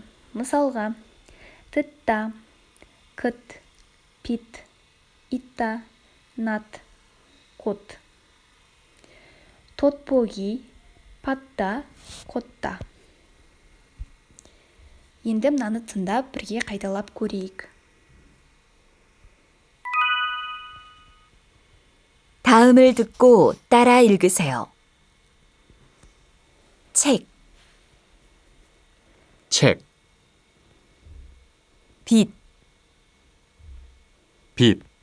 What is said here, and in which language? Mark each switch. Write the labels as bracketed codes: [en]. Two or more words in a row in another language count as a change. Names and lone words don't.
[ko] Мысалға, 듣다, 끝, 빛, 있다, 낮, 꽃. 떡볶이, 받다, 곧다. [kk] Енді мынаны тыңдап бірге қайталап көрейік. [ko] 다음을 듣고 따라 읽으세요. 책, 책, 빛, 빛,